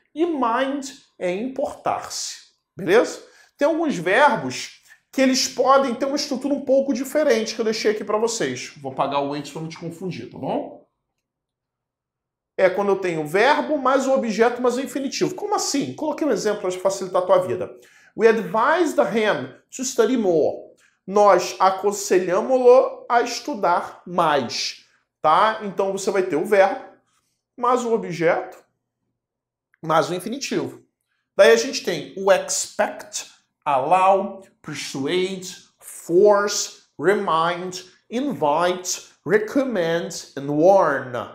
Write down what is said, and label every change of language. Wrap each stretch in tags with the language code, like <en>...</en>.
<pt>E mind é importar-se. Beleza? Tem alguns verbos que eles podem ter uma estrutura um pouco diferente, que eu deixei aqui para vocês. Vou apagar o wait para não te confundir, tá bom? É quando eu tenho o verbo mais o objeto mais o infinitivo. Como assim? Coloquei um exemplo para facilitar a tua vida.</pt> <en>We advised him to study more.</en> <pt>Nós aconselhamos-lo a estudar mais, tá? Então você vai ter o verbo mais o objeto mais o infinitivo. Daí a gente tem o</pt> <en>expect, allow, persuade, force, remind, invite, recommend and warn.</en>